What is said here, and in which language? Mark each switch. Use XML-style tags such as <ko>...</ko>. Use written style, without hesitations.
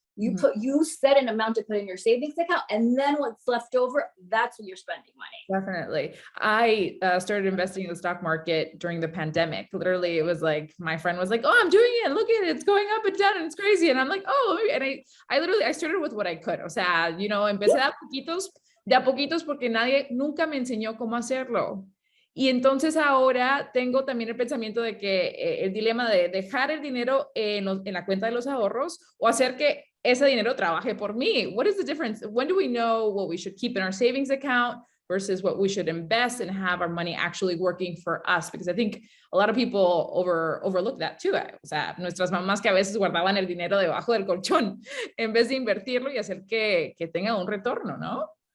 <en>You set an amount to put in your savings account, and then what's left over, that's when you're spending money. Definitely. I started investing in the stock market during the pandemic. Literally, it was like, my friend was like, oh, I'm doing it. Look at it. It's going up and down and it's crazy. And I'm like, oh, and I started with what I could.</en> <es>O sea, empecé de a poquitos porque nadie nunca me enseñó cómo hacerlo. Y entonces ahora tengo también el pensamiento de que el dilema de dejar el dinero en la cuenta de los ahorros o hacer que ese dinero trabaje por mí.</es> <en>What is the difference? When do we know what we should keep in our savings account versus what we should invest and have our money actually working for us? Because I think a lot of people overlook that too.</en> <es>O sea, nuestras mamás que a veces guardaban el dinero debajo del colchón en vez de invertirlo y hacer que tenga un retorno, ¿no?</es>